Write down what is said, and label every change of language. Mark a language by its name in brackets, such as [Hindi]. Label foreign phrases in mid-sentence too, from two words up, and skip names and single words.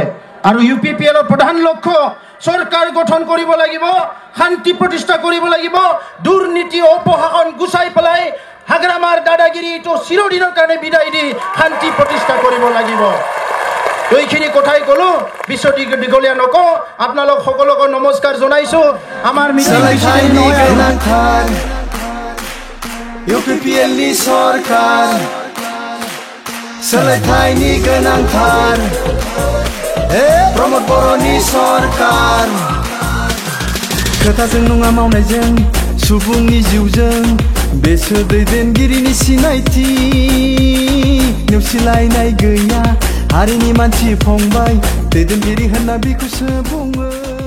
[Assamese] আৰু UPPLৰ প্ৰধান লক্ষ্য চৰকাৰ গঠন কৰিব লাগিব, শান্তি প্ৰতিষ্ঠা কৰিব লাগিব, দুৰ্নীতি অপশাসন গুচাই পেলাই হাগ্ৰামাৰ দাদাগিৰিটো চিৰদিনৰ কাৰণে বিদায় দি শান্তি প্ৰতিষ্ঠা কৰিব লাগিব। এইখিনি কথাই ক'লো, বিশ্ব দীঘলীয়া নকওঁ। আপোনালোক সকলোকে নমস্কাৰ জনাইছো। আমাৰ [Bodo] UPPLनि सरकार सोलायथायनि गोनांथार प्रमद बर'नि सरकार खोथाजों नङा मावनायजों सुबुंनि जिउजों बेसो दैदेनगिरिनि सिनायथि नेवसिलायनाय गैया हारिनि मानसि फंबाय दैदेनगिरि होनना बिखौसो बुङो।